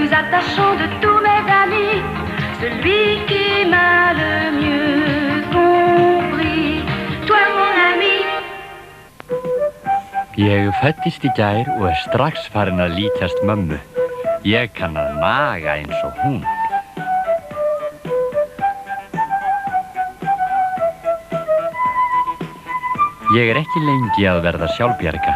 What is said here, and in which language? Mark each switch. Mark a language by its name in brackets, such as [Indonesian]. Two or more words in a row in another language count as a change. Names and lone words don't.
[French] sachant de tous mes amis, celui qui m'a le mieux compris. Toi mon ami. [Icelandic] Ég fæddist í gær og strax farin að líkjast mömmu. Ég kann að naga eins og hún. Ég ekki lengi að verða sjálfbjarga.